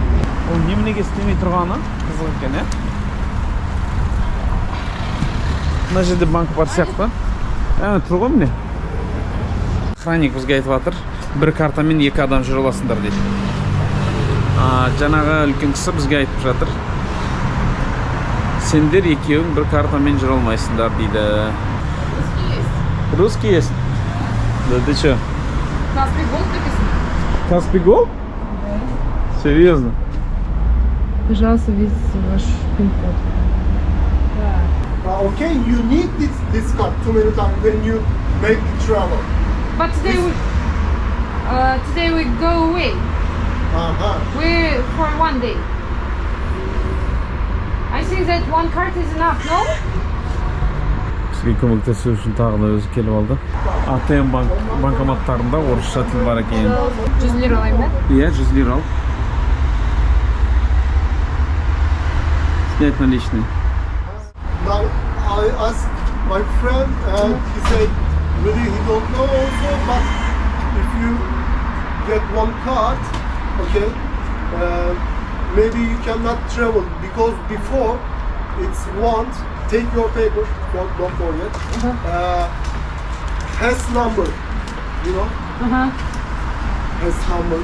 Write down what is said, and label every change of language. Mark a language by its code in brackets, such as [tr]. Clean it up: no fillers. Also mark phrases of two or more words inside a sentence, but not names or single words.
[kk] Ол неменеге істемей тұрғаны қызық екен, ә? Мына жерде банк бар сияқты. Тұр ғой міне. Охранник бізге айтып жатыр, бір картамен 2 адам жүре аласыңдар дейді. Жаңағы үлкен кісі бізге айтып жатыр. Сендер екеуің бір картамен жүре алмайсыңдар дейді. [ru] Русский есть? Да ты чё? Каспий Голд написано. Каспий Голд? Серьезно? Пожалуйста, введите ваш пин-код. [en] Okay, you need this card too many times when you make the travel. But today we go away. We for one day. I think that one card is enough, no? [kk] Бізге көмектесу үшін тағы да өзі келіп алды. АТМ банкоматтарында орысша тіл бар екен. 100 лира алайын ба? Иә, 100 лира ал. [ru] Снять наличные. [en] Now I asked my friend and he said really he don't know also, but if you get one card, okay, maybe you cannot travel because before it's want take your paper, don't forget, has number, you know, has number,